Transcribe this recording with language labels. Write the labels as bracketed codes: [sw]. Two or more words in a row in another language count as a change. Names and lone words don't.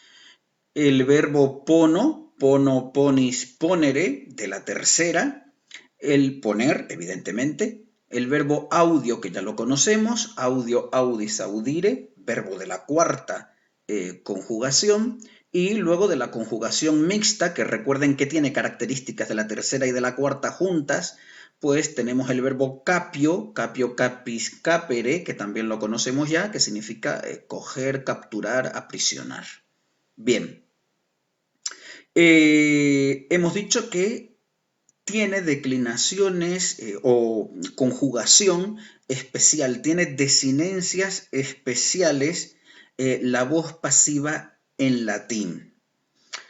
[es] el verbo [la] pono, pono, ponis, ponere, [es] de la tercera, el poner, evidentemente, el verbo audio, que ya lo conocemos, [la] audio, audis, audire, [es] verbo de la cuarta conjugación, y luego de la conjugación mixta, que recuerden que tiene características de la tercera y de la cuarta juntas, pues tenemos el verbo [la] capio, capio, capis, capere, [es] que también lo conocemos ya, que significa coger, capturar, aprisionar. Bien, hemos dicho que tiene declinaciones o conjugación especial, tiene desinencias especiales la voz pasiva en latín.